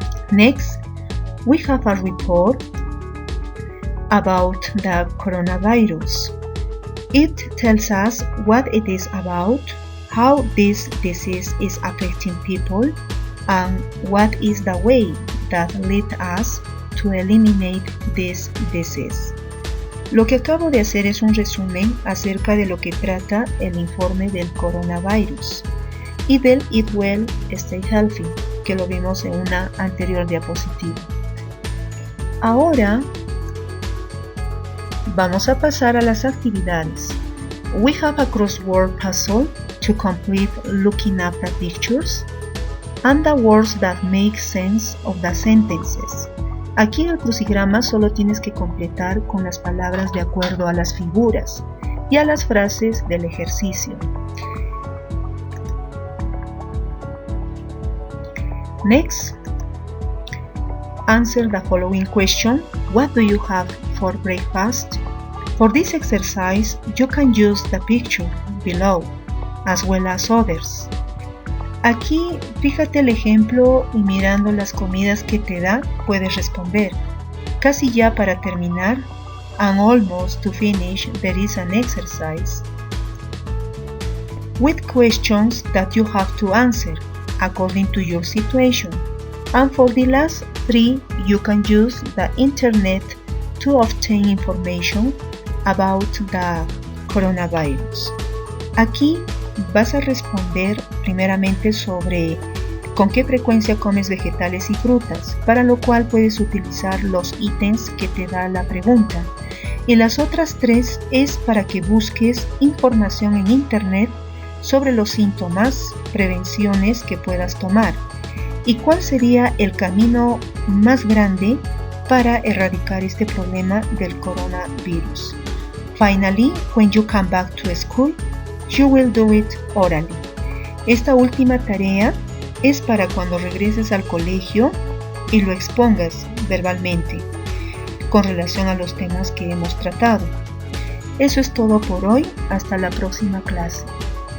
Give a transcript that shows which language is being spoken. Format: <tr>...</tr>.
<en>Next, we have a report about the coronavirus. It tells us what it is about, how this disease is affecting people, and what is the way that leads us to eliminate this disease.</en> <es>Lo que acabo de hacer es un resumen acerca de lo que trata el informe del coronavirus y del Eat Well, Stay Healthy, que lo vimos en una anterior diapositiva. Ahora vamos a pasar a las actividades.</es> <en>We have a crossword puzzle to complete looking up the pictures and the words that make sense of the sentences.</en> <es>Aquí en el crucigrama solo tienes que completar con las palabras de acuerdo a las figuras y a las frases del ejercicio.</es> <en>Next, answer the following question. What do you have for breakfast? For this exercise, you can use the picture below, as well as others.</en> <es>Aquí, fíjate el ejemplo y mirando las comidas que te da, puedes responder. Casi ya para terminar,</es> <en>and almost to finish, there is an exercise with questions that you have to answer according to your situation. And for the last three, you can use the internet to obtain information about the coronavirus.</en> <es>Aquí vas a responder primeramente sobre con qué frecuencia comes vegetales y frutas, para lo cual puedes utilizar los ítems que te da la pregunta. Y las otras tres es para que busques información en internet sobre los síntomas, prevenciones que puedas tomar y cuál sería el camino más grande para erradicar este problema del coronavirus.</es> <en>Finally, when you come back to school, you will do it orally.</en> <es>Esta última tarea es para cuando regreses al colegio y lo expongas verbalmente con relación a los temas que hemos tratado. Eso es todo por hoy. Hasta la próxima clase.</es>